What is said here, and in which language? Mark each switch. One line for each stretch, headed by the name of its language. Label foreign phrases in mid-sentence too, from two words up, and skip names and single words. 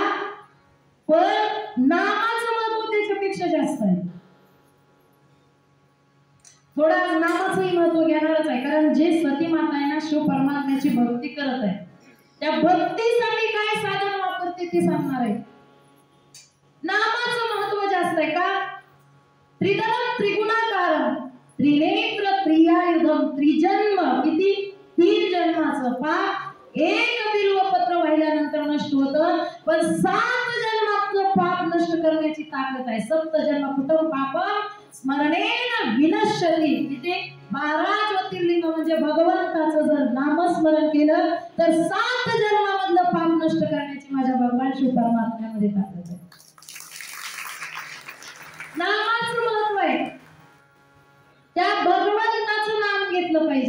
Marathi: पण नामाचं महत्व त्याच्यापेक्षा जास्त आहे. थोडा नामाचंही महत्व घेणारच आहे. कारण जे सती माता आहे ना शिव परमात्म्याची भक्ती करत आहे, त्या भक्तीसाठी काय साधन वापरते ते सांगणार आहे. नामाचं महत्व जास्त आहे. का?
Sanskrit: त्रिदलम त्रिगुणाकारम त्रिनेत्र त्रियायुधम त्रिजन्म.
Marathi: किती? 3 जन्माचं पाप एक बिल्वपत्र वाहिल्यानंतर नष्ट होतं. पण 7 जन्मातलं पाप नष्ट करण्याची ताकद आहे.
Sanskrit: 7 जन्म कुठं पापम स्मरणेन विनश्यति.
Marathi: किती? 12 ज्योतिर्लिंग म्हणजे भगवंताचं जर नामस्मरण केलं तर 7 जन्मामधलं पाप नष्ट करण्याची माझ्या भगवान शिव परमात्म्यामध्ये ताकद आहे. नामाचं महत्व आहे. त्या भगवंताचं नाम घेतलं पाहिजे.